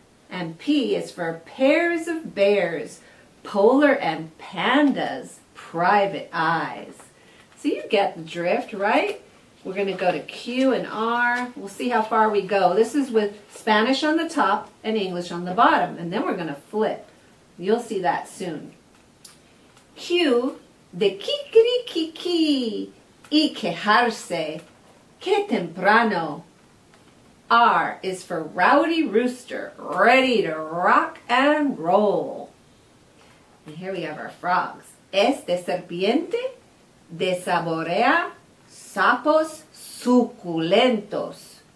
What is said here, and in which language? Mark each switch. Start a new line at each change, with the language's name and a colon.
English: And P is for pairs of bears, polar and pandas, private eyes. So you get the drift, right? We're going to go to Q and R. We'll see how far we go. This is with Spanish on the top and English on the bottom. And then we're going to flip. You'll see that soon. Q
Spanish: de kikirikiki y quejarse. Que temprano.
English: R is for rowdy rooster, ready to rock and roll. And here we have our frogs.
Spanish: S de serpiente, de saborea sapos suculentos.